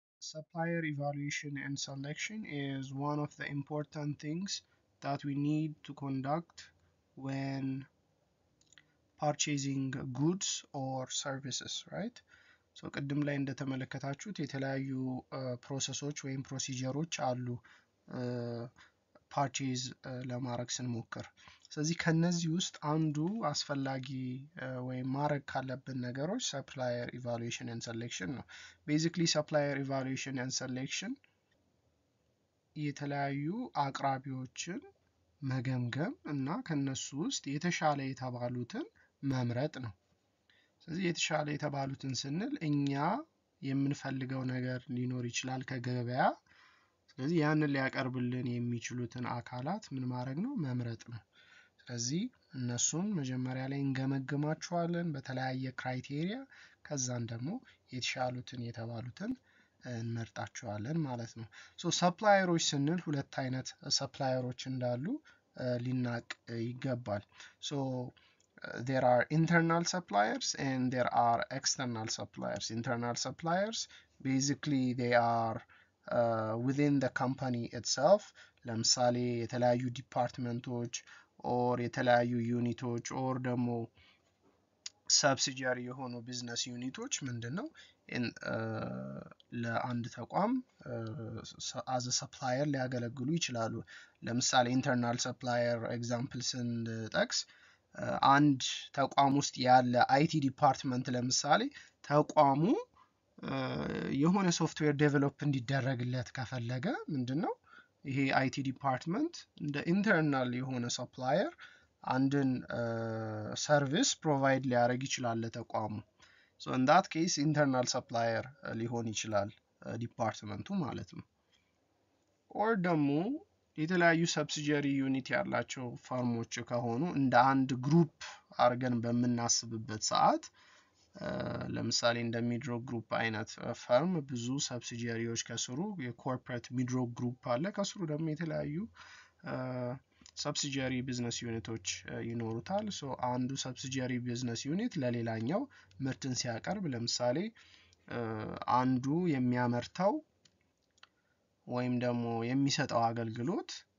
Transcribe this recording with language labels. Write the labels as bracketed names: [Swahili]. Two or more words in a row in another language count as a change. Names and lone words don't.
[English] Supplier evaluation and selection is one of the important things that we need to conduct when purchasing goods or services, right? [Amharic] So ቅድም ላይ እንደተመለከታችሁት የተለያዩ ፕሮሰሶች ወይም ፕሮሲጀሮች አሉ ፐርቼዝ ለማድረግ ስንሞክር። ስለዚህ ከነዚህ ውስጥ አንዱ አስፈላጊ ወይም ማድረግ ካለብን ነገሮች [English] supplier evaluation and selection [Amharic] ነው። [English] basically supplier evaluation and selection [Amharic] የተለያዩ አቅራቢዎችን መገምገም እና ከነሱ ውስጥ የተሻለ የተባሉትን መምረጥ ነው። ስለዚህ የተሻለ የተባሉትን ስንል እኛ የምንፈልገው ነገር ሊኖር ይችላል ከገበያ። ስለዚህ ያንን ሊያቀርብልን የሚችሉትን አካላት ምን ማድረግ ነው? መምረጥ ነው። ስለዚህ እነሱን መጀመሪያ ላይ እንገመግማቸዋለን በተለያየ ክራይቴሪያ፣ ከዛን ደግሞ የተሻሉትን የተባሉትን እንመርጣቸዋለን ማለት ነው። ሶ ሰፕላየሮች ስንል ሁለት አይነት ሰፕላየሮች እንዳሉ ሊናቅ ይገባል። ሶ [English] there are internal suppliers and there are external suppliers. Internal suppliers basically they are within the company itself. [Amharic] ለምሳሌ የተለያዩ [English] departments or [Amharic] የተለያዩ ዩኒቶች ኦር ደግሞ ሰብሲዲያሪ የሆኑ [English] business units [Amharic] ምንድነው ለአንድ ተቋም [English] as a supplier [Amharic] ሊያገለግሉ ይችላሉ። ለምሳሌ [English] internal supplier example [Amharic] ስንጠቅስ አንድ ተቋም ውስጥ ያለ [English] IT department [Amharic] ለምሳሌ ተቋሙ የሆነ [English] software develop [Amharic] እንዲደረግለት ከፈለገ ምንድነው ይሄ አይቲ ዲፓርትመንት እንደ ኢንተርናል የሆነ ሰፕላየር አንድን [English] service provide [Amharic] ሊያደርግ ይችላል ለተቋሙ። [English] so in that case internal supplier [Amharic] ሊሆን ይችላል ዲፓርትመንቱ ማለት ነው። ኦር ደግሞ የተለያዩ [English] subsidiary unit [Amharic] ያላቸው ፈርሞች ከሆኑ እንደ አንድ ግሩፕ አርገን በመናስብበት ሰዓት ለምሳሌ እንደ ሚድሮክ ግሩፕ አይነት ፈርም ብዙ ሰብሲዲያሪዎች ከስሩ የኮርፖሬት ሚድሮክ ግሩፕ አለ፣ ከስሩ ደግሞ የተለያዩ [English] subsidiary business units [Amharic] ይኖሩታል። ሶ አንዱ [English] subsidiary business unit [Amharic] ለሌላኛው ምርትን ሲያቀርብ ለምሳሌ አንዱ የሚያመርተው ወይም ደግሞ የሚሰጠው አገልግሎት